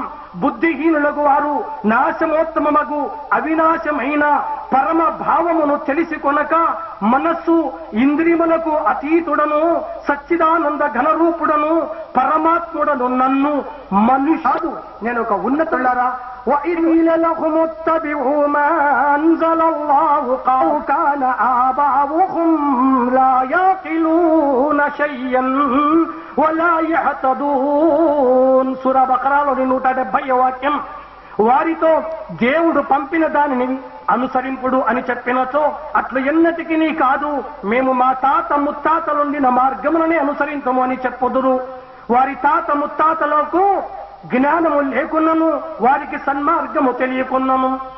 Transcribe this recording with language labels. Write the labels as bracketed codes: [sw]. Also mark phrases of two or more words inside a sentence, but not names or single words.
[te] బుద్ధిహీనులకు వారు నాశమోత్తమమగు అవినాశమైన పరమ భావమును తెలిసి కొనక మనస్సు ఇంద్రియములకు అతీతుడను సచ్చిదానంద ఘనరూపుడను పరమాత్ముడను నన్ను మనుషుడు, నేను ఒక ఉన్నతులారా [ar] وَإِذْ لَهُمُ اتَّبِعُوا مَا أَنزَلَ اللَّهُ قَالُوا كَانَ آبَاؤُهُمْ لَا يَعْقِلُونَ شَيْئًا وَلَا يَهْتَدُونَ. [te] సూరా బకరాలోని 170వ వాక్యం. వారితో దేవుడు పంపిన దానిని అనుసరింపుడు అని చెప్పినచో అట్లు ఎన్నటికి కాదు, మేము మా తాత ముత్తాతలుండిన మార్గములనే అనుసరించము అని చెప్పుదురు. వారి తాత ముత్తాతలకు జ్ఞానము లేకున్నను, వారికి సన్మార్గము తెలియకున్నను.